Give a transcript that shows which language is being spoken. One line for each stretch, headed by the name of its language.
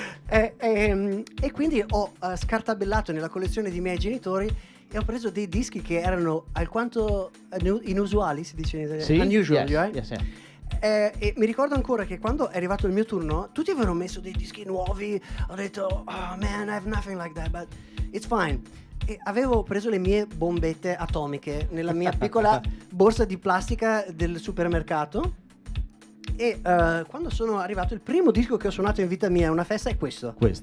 Italian: E quindi ho scartabellato nella collezione dei miei genitori e ho preso dei dischi che erano alquanto inusuali, si dice in italiano, sì?
English: Unusual, Yes. right? Yes, yeah.
Italian: E mi ricordo ancora che quando è arrivato il mio turno tutti avevano messo dei dischi nuovi. Ho detto,
English: oh man, I have nothing like that, but it's fine.
Italian: E avevo preso le mie bombette atomiche nella mia piccola borsa di plastica del supermercato e quando sono arrivato il primo disco che ho suonato in vita mia a una festa è questo.